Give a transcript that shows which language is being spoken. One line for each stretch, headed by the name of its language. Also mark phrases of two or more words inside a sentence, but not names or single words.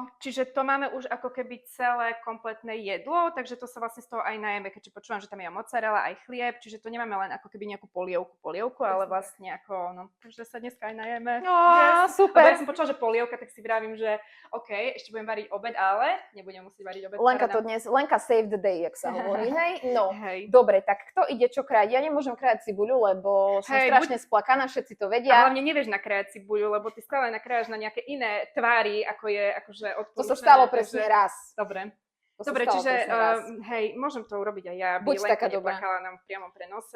Slovak: Čiže to máme už ako keby celé kompletné jedlo, takže to sa vlastne z toho aj najeme, keďže počúvam, že tam je mozzarella, aj chlieb, čiže to nemáme len ako keby nejakú polievku, ale vlastne ako, no, že sa dneska aj najeme.
English: No, yes. Super.
Slovak: Lebo ja som počula, že polievka, tak si vravím, že OK, ešte budem variť obed, ale nebudem musieť variť obed.
English: Lenka save the day,
Slovak: jak sa hovorí, hej? No, hej. Dobre, tak kto ide čo krájať? Ja nemôžem krájať cibuľu, lebo som strašne splakaná, všetci to vedia. A hlavne nevieš nakrájať cibuľu, lebo ty stále nakrájaš na nejaké iné tvári, ako je akože odporúčané. To sa stalo presne raz. Dobre. Dobre, čiže hej, môžem to urobiť aj ja, aby Lenka neplakala nám v priamom prenose.